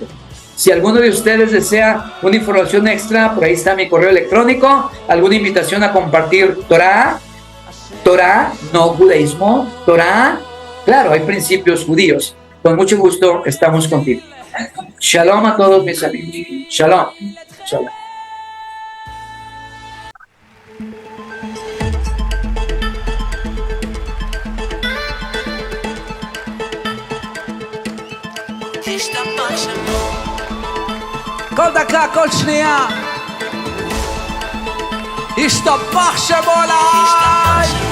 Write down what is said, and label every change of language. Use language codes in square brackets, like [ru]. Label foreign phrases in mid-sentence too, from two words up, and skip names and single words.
[es] Si alguno de ustedes desea una información extra, por ahí está mi correo electrónico, alguna invitación a compartir Torah, no judaísmo, Torah, claro, hay principios judíos. Con mucho gusto estamos contigo. Shalom a todos mis amigos. Shalom. Shalom. [he] כל דקה, כל שנייה ישתבח שמו עליי.